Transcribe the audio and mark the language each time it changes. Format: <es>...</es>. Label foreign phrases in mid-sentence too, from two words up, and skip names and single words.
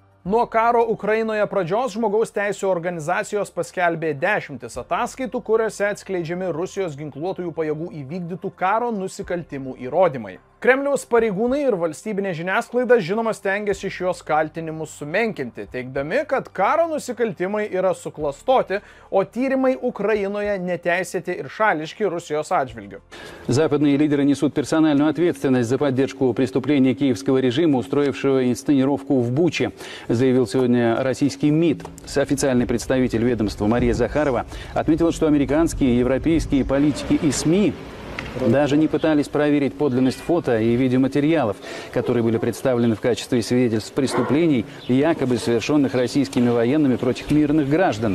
<lt>Nuo karo Ukrainoje pradžios žmogaus teisų organizacijos paskelbė 10 ataskaitų, kuriuose atskleidžiami Rusijos ginkluotųjų pajėgų įvykdytų karo nusikaltimų įrodymai. Kremliaus pareigūnai ir valstybinė žiniasklaida žinoma stengiasi šios kaltinimus sumenkinti, teigdami, kad karo nusikaltimai yra suklastoti, o tyrimai Ukrainoje neteisėti ir šališki Rusijos atžvilgiu.</lt> <ru>Западные лидеры несут персональную ответственность за поддержку преступлений киевского режима, устроившего инсценировку в Буче, заявил сегодня российский МИД. Официальный представитель ведомства Мария Захарова отметила, что американские, европейские политики и СМИ даже не пытались проверить подлинность фото и видеоматериалов, которые были представлены в качестве свидетельств преступлений, якобы совершенных российскими военными против мирных граждан.</ru>